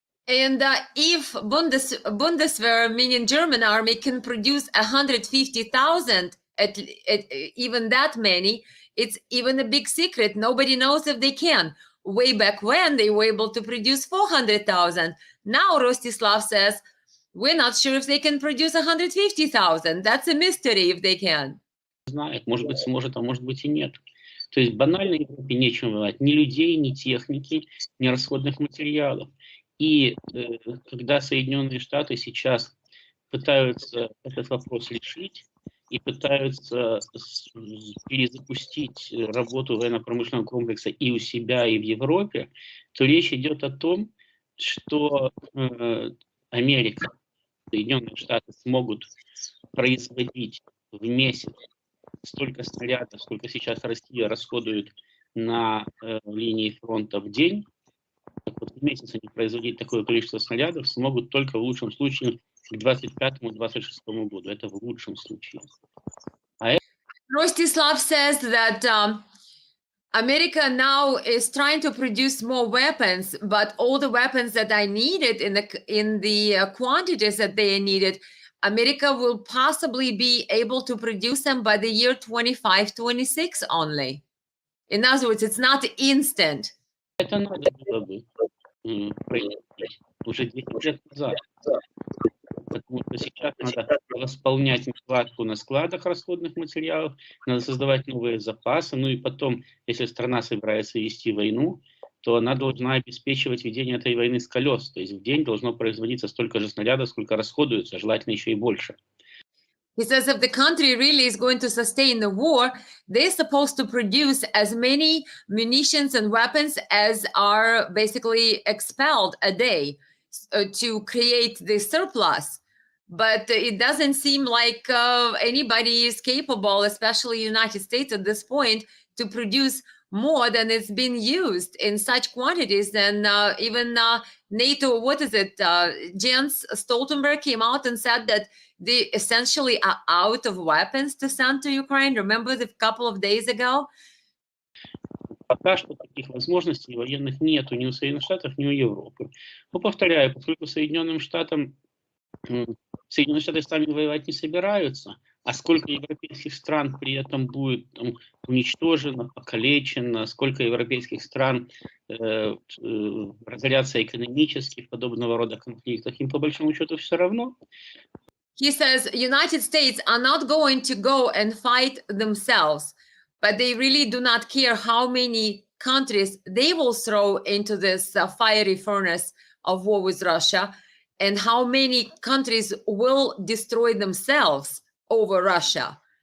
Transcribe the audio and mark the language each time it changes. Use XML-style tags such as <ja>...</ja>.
<en>And if Bundeswehr, meaning German army, can produce 150,000, at even that many, it's even a big secret. Nobody knows if they can. Way back when, they were able to produce 400,000. Now, Rostislav says, we're not sure if they can produce 150,000. That's a mystery if they can.</en> <ru>Знает, может быть, сможет, а может быть и нет. То есть банально Европе нечем воевать. Ни людей, ни техники, ни расходных материалов. И когда Соединенные Штаты сейчас пытаются этот вопрос решить и пытаются перезапустить работу военно-промышленного комплекса и у себя, и в Европе, то речь идет о том, что Америка, Соединенные Штаты смогут производить в месяц столько снарядов, сколько сейчас Россия расходует на линии фронта в день. Так вот, в месяц они производить такое количество снарядов смогут только в лучшем случае к 25-26 году. Это в лучшем случае.</ru> <en>Rostislav says that America now is trying to produce more weapons, but all the weapons that are needed in the quantities that they are needed, America will possibly be able to produce them by the year 25-26 only. In other words, it's not instant.</en> <ru>Это надо было бы производить уже 10 лет назад. Потому что сейчас надо восполнять нехватку на складах расходных материалов, надо создавать новые запасы, ну и потом, если страна собирается вести войну, то она должна обеспечивать ведение этой войны с колес. То есть в день должно производиться столько же снарядов, сколько расходуется, желательно еще и больше.</ru> <en>He says if the country really is going to sustain the war, they're supposed to produce as many munitions and weapons as are basically expelled a day to create the surplus. But it doesn't seem like anybody is capable, especially United States at this point, to produce more than it's been used in such quantities. And even NATO, what is it? Jens Stoltenberg came out and said that they essentially are out of weapons to send to Ukraine. Remember a couple of days ago?</en> <ru>пока что таких возможностей военных нету ни у Соединенных Штатов, ни у Европы. Но повторяю, поскольку Соединенные Штаты сами воевать не собираются, а сколько европейских стран при этом будет там уничтожено, покалечено, сколько европейских стран разорятся экономически в подобного рода конфликтах, им по большому счету все равно.</ru> <en>He says United States are not going to go and fight themselves, but they really do not care how many countries they will throw into this fiery furnace of war with Russia, and how many countries will destroy themselves over Russia.</en>